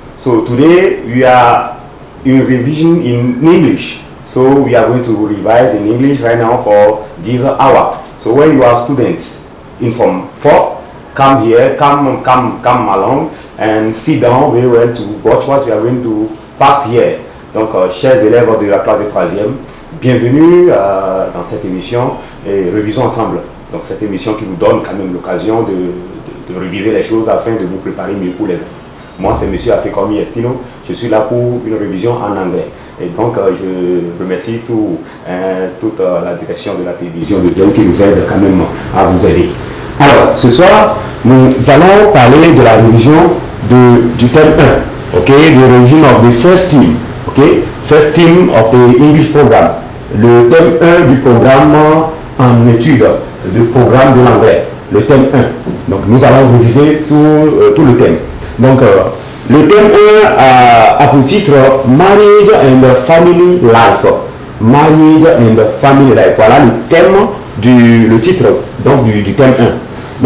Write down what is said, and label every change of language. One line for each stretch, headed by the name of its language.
English: So today we are in revision in English. So we are going to revise in English right now for this hour. So when you are students in Form 4, come here, come along and sit down very well to watch what we are going to pass here.
French: Donc, chers élèves de la classe de 3e, bienvenue dans cette émission et Revisons Ensemble. Donc cette émission qui vous donne quand même l'occasion de réviser les choses afin de vous préparer mieux pour les années. Moi, c'est M. Afekomi Estino. Je suis là pour une révision en anglais. Et donc, je remercie toute la direction de la télévision de Zéo qui nous aide quand même à vous aider. Alors, ce soir, nous allons parler de la révision du thème 1.
English: OK, the revision of the first theme. OK, first theme of the English program.
French: Le thème 1 du programme en études, du programme de l'anglais. Le thème 1. Donc, nous allons réviser tout le thème. Donc, le thème 1 a pour titre Marriage and Family Life. Marriage and Family Life. Voilà le thème le titre donc du thème 1.